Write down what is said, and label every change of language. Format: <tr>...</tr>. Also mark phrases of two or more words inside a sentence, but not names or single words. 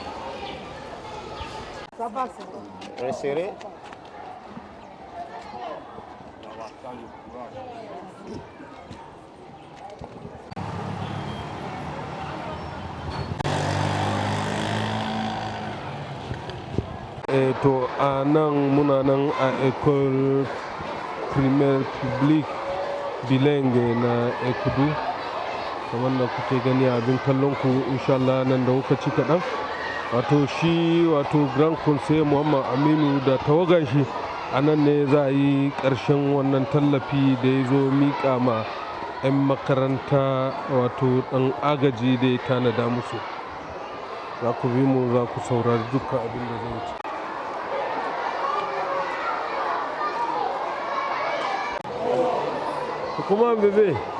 <fr>Resserré. Ça le courage.</fr> <ha>To a nan muna nan a</ha> <fr>école primaire publique bilingue</fr> <ha>na Ekudu kamar da kuke gani abin kallon ku inshallah nan da kuka ci kaɗan wato shi wato</ha> <fr>grand conseil</fr> <ha>Muhammad Aminu da tawagan shi a nan ne za a yi ƙarshen wannan tallafi da ya zo miƙa ma 'yan makaranta wato ɗan agaji da ya tanada musu. Za ku bi mu za ku saurari dukkan abin da zai ci.</ha> <fr>Comment bébé?</fr>